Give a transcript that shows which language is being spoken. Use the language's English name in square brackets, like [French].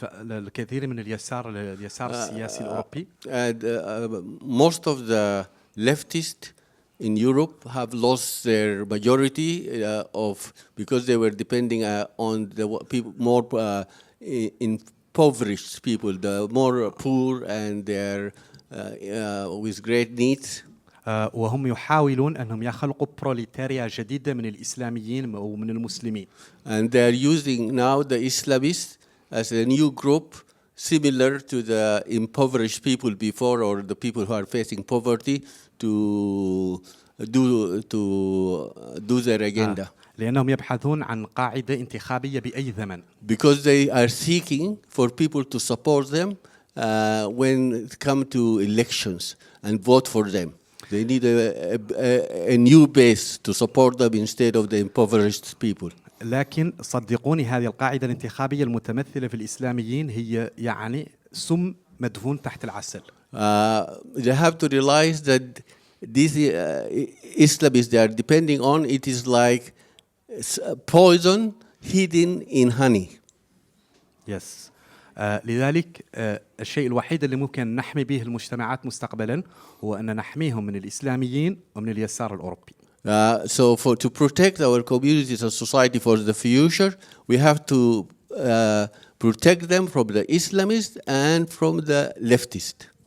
[Arabic] الكثير من اليسار السياسي الأوروبي [English] and most of the leftists in Europe have lost their majority of because they were depending on the people more impoverished people, the more poor and they're with great needs. [Arabic] وهم يحاولون أنهم يخلقوا بروليتاريا جديدة من الإسلاميين ومن المسلمين. [English] And they are using now the Islamists as a new group similar to the impoverished people before or the people who are facing poverty to do their agenda. [Arabic] لأنهم يبحثون عن قاعدة انتخابية بأي ثمن. [English] Because they are seeking for people to support them when it comes to elections and vote for them. They need a new base to support them instead of the impoverished people. [Arabic] لكن صدقوني هذه القاعدة الانتخابية المتمثلة في الإسلاميين هي يعني سم مدفون تحت العسل. [English] They have to realize that these Islamists they are depending on it is like poison hidden in honey. Yes. [Arabic] لذلك الشيء الوحيد اللي ممكن نحمي به المجتمعات مستقبلا هو أن نحميهم من الإسلاميين ومن اليسار الأوروبي. [English] So to protect our communities and society for the future, we have to protect them from the Islamists and from the leftists.